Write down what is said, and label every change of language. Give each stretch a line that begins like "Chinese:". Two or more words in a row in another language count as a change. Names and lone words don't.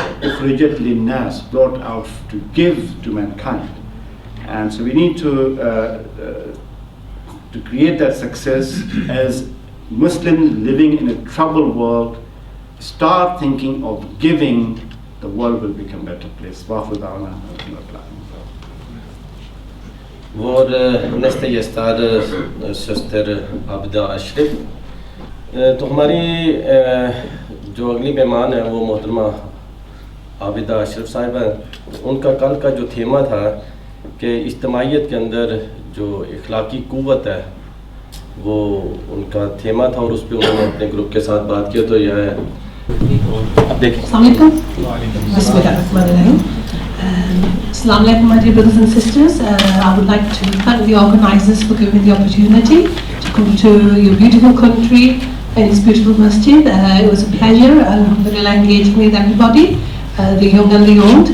Arabic: أخرجت للناس,
English: brought out to give to mankind. And so we need to create that success as Muslims living in a troubled world. Start thinking of giving, the world will become a better place.
Swedish: Vår nästa gäst är syster Abida Ashraf.
Urdu: تو ہماری جو اگلی مہمان ہے وہ محترمہ عابدہ اشرف صاحب ہیں. ان کا کل کا جو تھیما تھا کہ اجتماعیت کے اندر جو اخلاقی قوت ہے وہ ان کا تھیما تھا اور اس پر انہوں نے اپنے گروپ کے ساتھ بات کی. تو یہ ہے، اب دیکھیے.
Arabic: السلام عليكم,
English: my dear brothers and sisters. I would like to thank the organisers for giving me the opportunity to come to your beautiful country in this beautiful masjid. It was a pleasure and really engaging with everybody, the young and the old.